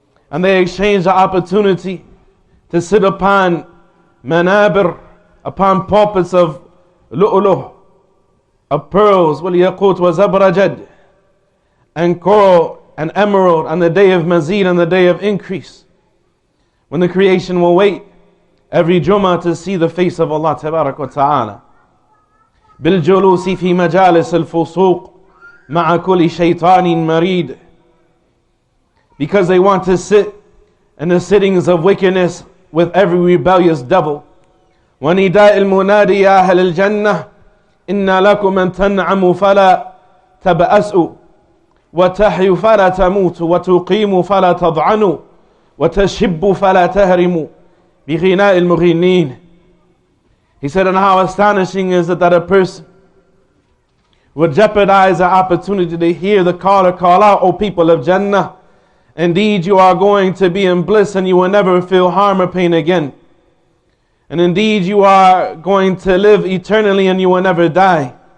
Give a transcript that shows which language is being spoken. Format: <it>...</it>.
<en>And they exchange the opportunity to sit upon manabir, upon pulpits of lu'luh, of pearls,</en> <ar>وَالْيَاقُوتِ وَزَبْرَجَدِ,</ar> <en>and coral and emerald on the day of mazid, on the day of increase, when the creation will wait every Jummah to see the face of Allah Tabarak wa Ta'ala.</en> <ar>بالجلوس في مجالس الفسوق مع كل شيطان مريد.</ar> <en>Because they want to sit in the sittings of wickedness with every rebellious devil.</en> <ar>ونداء المنادي يا أهل الجنة إن لكم أن تنعموا فلا تبأسوا وتحيوا فلا تموتوا وتقيموا فلا تضعنوا وتشبوا فلا تهرموا بغناء المغنين.</ar> <en>He said, and how astonishing is it that a person would jeopardize the opportunity to hear the caller call out, O people of Jannah, indeed you are going to be in bliss and you will never feel harm or pain again. And indeed you are going to live eternally and you will never die.</en>